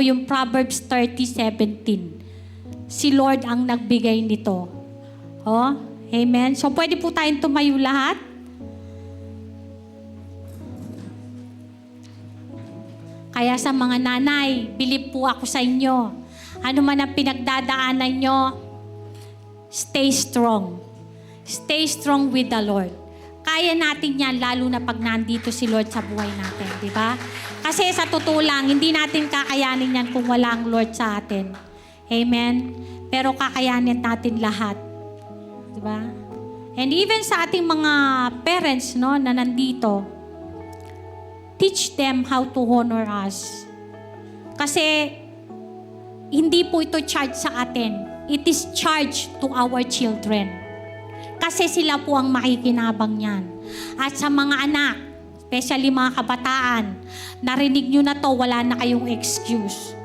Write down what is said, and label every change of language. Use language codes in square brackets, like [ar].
[tl] Yung Proverbs 30:17. Si Lord ang nagbigay nito. Oh? Amen? So pwede po tayong tumayo lahat? Kaya sa mga nanay, bilib po ako sa inyo. Ano man ang pinagdadaanan nyo, [en] stay strong. Stay strong with the Lord. [tl] Kaya natin yan, lalo na pag nandito si Lord sa buhay natin, di ba? Kasi sa totoo lang, hindi natin kakayanin yan kung wala ang Lord sa atin. Amen? Pero kakayanin natin lahat. Di ba? [en] And even [tl] sa ating mga parents, no, na nandito, [en] teach them how to honor us. [tl] Kasi hindi po ito charge sa atin. [en] It is charge to our children. [tl] Kasi sila po ang makikinabang niyan. At sa mga anak, especially mga kabataan, narinig nyo na to, wala na kayong excuse.